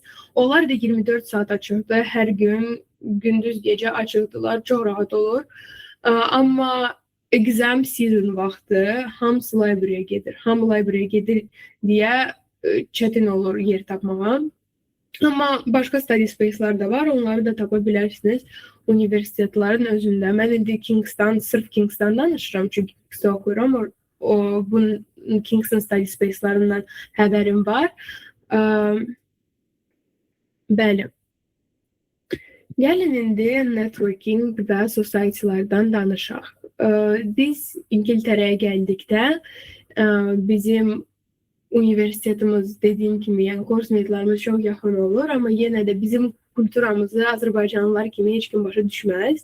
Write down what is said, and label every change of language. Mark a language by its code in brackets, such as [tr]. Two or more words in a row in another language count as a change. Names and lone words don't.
[az] Onlar da 24 saat açıqdır. Hər gün, gündüz, gecə açıqdılar. Çox rahat olur. Amma [en] exam season [az] vaxtı hamısı library-yə gedir. Hamı library-yə gedir deyə çətin olur yer tapmağa. Amma başqa [en] study space-lar [az] da var. Onları da tapa bilərsiniz universitetlərin özündə. Mən indi sırf Kingston danışıram, çünki Kingston oxuyuram. Bu Kingston [en] study space-larından [az] xəbərim var. Bəli. Gəlin indi networking və society-lardan danışaq. Biz İngiltərəyə gəldikdə bizim universitetimiz dediyim kimi, yəni kurs metodlarımız çox yaxın olur, amma yenə də bizim kulturamızı Azərbaycanlılar kimi heç kim başa düşməz.